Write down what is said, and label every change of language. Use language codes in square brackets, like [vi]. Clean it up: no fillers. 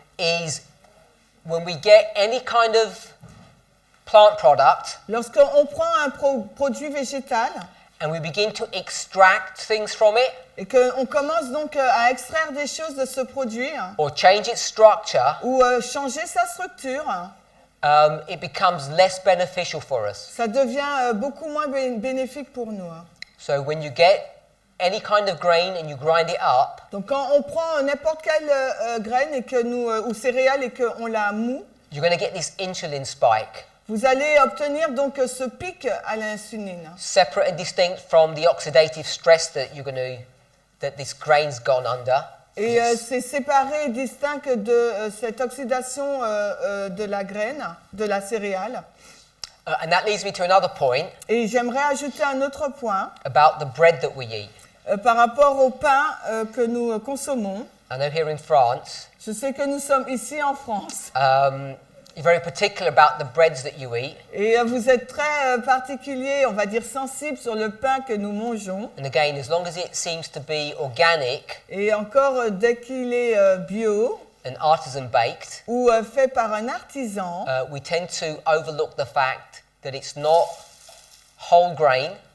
[en] is when we get any kind of plant product [fr] lorsqu'on prend un produit végétal [en] and we begin to extract things from it [fr] et qu'on commence donc à extraire des choses de ce produit, hein, [en] or change its structure, [fr] ou changer sa structure, [en] it becomes less beneficial for us. [fr] ça devient beaucoup moins bénéfique pour nous, hein. [en] So when you get any kind of grain and you grind it up, [fr] Donc quand on prend n'importe quelle graine ou céréale et qu'on la moue, [en] you're going to get this insulin spike, [fr] vous allez obtenir donc ce pic à l'insuline, [en] separate and distinct from the oxidative stress that this grain's gone under. [fr] et c'est séparé et distinct de cette oxydation de la graine, de la céréale. [en] And that leads me to another point [fr] Et j'aimerais ajouter un autre point [en] about the bread that we eat. [fr] par rapport au pain que nous consommons. [en] I know here in France, [fr] Je sais que nous sommes ici en France [en] you're very particular about the breads that you eat. [fr] et vous êtes très particulier, on va dire sensible sur le pain que nous mangeons. [en] And again, as long as it seems to be organic [fr] Et encore, dès qu'il est bio [en] and artisan baked, [fr] ou fait par un artisan, [en] we tend to overlook the fact that it's not whole grain,